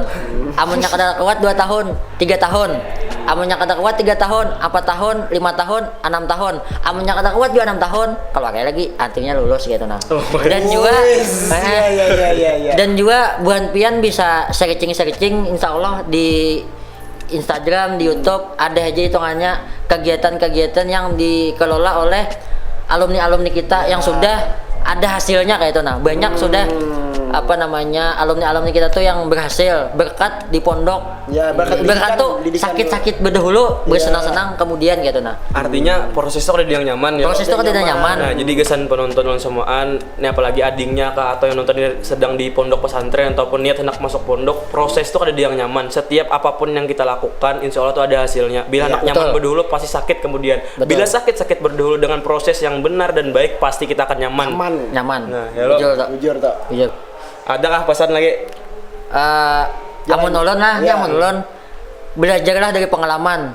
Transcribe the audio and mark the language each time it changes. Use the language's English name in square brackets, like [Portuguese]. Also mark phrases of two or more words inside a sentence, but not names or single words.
[Banjar] Amunnya kada kuat 2 tahun, 3 tahun. Amunnya kada kuat 3 tahun, 4 tahun, 5 tahun, 6 tahun. Amunnya kada kuat juga 6 tahun, kalau kayak lagi artinya lulus gitu nah. [Indonesian] Dan juga dan juga [Banjar] buan pian [Indonesian] bisa searching [Arabic] insya Allah [Indonesian] di Instagram, di YouTube ada aja hitungannya kegiatan-kegiatan yang dikelola oleh alumni-alumni kita yang sudah ada hasilnya kayak itu nah. Banyak sudah alumni kita tuh yang berhasil berkat di pondok. Ya, berkat tuh sakit-sakit berdahulu, bersenang-senang kemudian gitu nah. Artinya proses itu ada yang nyaman ya. Proses itu ada yang nyaman. Nah, jadi gesan penonton semuaan, ini apalagi adingnya atau yang nonton ini sedang di pondok pesantren ataupun niat hendak masuk pondok, proses itu ada yang nyaman. Setiap apapun yang kita lakukan, [Arabic] insya Allah [Indonesian] tuh ada hasilnya. Bila hendak nyaman berdahulu pasti sakit kemudian. Betul. Bila sakit berdahulu dengan proses yang benar dan baik pasti kita akan nyaman. Nah, jujur tak. Adakah pesan lagi? [Banjar] Amun ulun lah, amun ulun belajarlah dari pengalaman.